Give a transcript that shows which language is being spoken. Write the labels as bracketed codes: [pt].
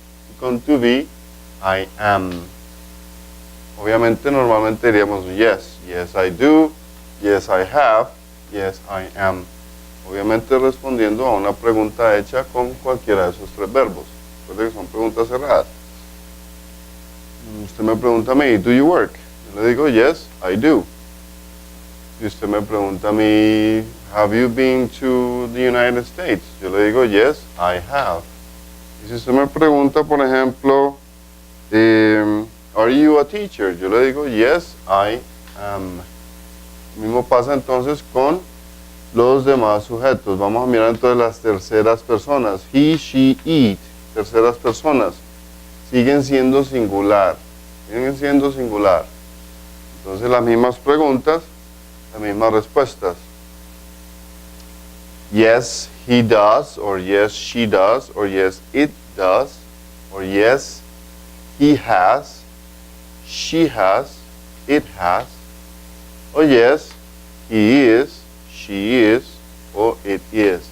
[es] Y con [en] to be, I am. [es] Obviamente, normalmente diríamos [en] yes. Yes, I do. Yes, I have. Yes, I am. [es] Obviamente respondiendo a una pregunta hecha con cualquiera de esos tres verbos. Recuerden que son preguntas cerradas. Usted me pregunta a mí, [en] ¿do you work? [es] Yo le digo, [en] yes, I do. [es] Si usted me pregunta a mí, [en] have you been to the United States? [es] Yo le digo, [en] yes, I have. [es] Y si usted me pregunta, por ejemplo, [en] are you a teacher? [es] Yo le digo, [en] yes, I am. [es] Lo mismo pasa entonces con los demás sujetos. Vamos a mirar entonces las terceras personas. [en] He, she, it. [es] Terceras personas. Siguen siendo singular. Siguen siendo singular. Entonces las mismas preguntas, las mismas respuestas. [en] Yes, he does, or yes, she does, or yes, it does. or yes, he has, she has, it has, or yes, he is, she is, or it is.